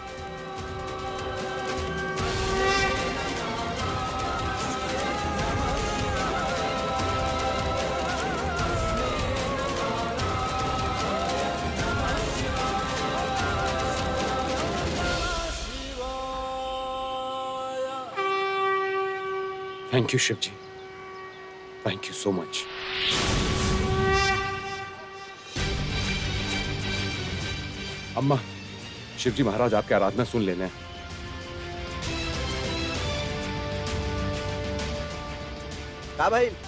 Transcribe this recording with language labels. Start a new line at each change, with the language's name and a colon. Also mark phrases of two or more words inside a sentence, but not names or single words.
English: Thank you Shiv ji, Thank you so much.
Bhojpuri: अम्मा, शिव जी महाराज आपकी आराधना सुन लेना है। का भाई?